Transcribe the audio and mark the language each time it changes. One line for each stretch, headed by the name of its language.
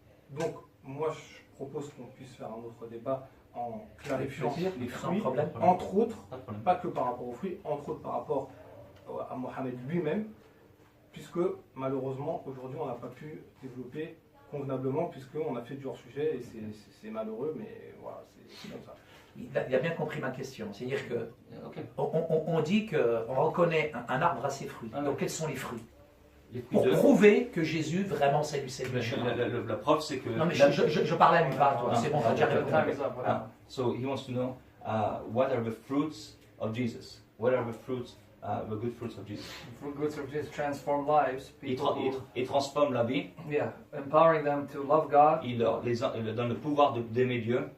French: Donc, moi, je propose qu'on puisse faire un autre débat en clarifiant les fruits, entre autres, pas que par rapport aux fruits, entre autres par rapport à Mohammed lui-même, puisque malheureusement aujourd'hui on n'a pas pu développer convenablement puisqu'on a fait du hors-sujet et c'est malheureux, mais voilà, c'est comme ça. Il a bien compris ma question, c'est-à-dire que on dit qu'on reconnaît un arbre à ses fruits. Donc quels sont les fruits? Pour prouver que Jésus vraiment c'est lui. La preuve c'est que... Non mais je parle à lui, pas à toi, c'est bon, t'as déjà répondu.
English: So he wants to know what are the fruits of Jesus? What are the fruits? The good fruits of Jesus. Fruit goods of Jesus transform lives.
French: Il transforme la vie.
English: Yeah, empowering them to love God.
French: Il leur donne le pouvoir d'aimer Dieu.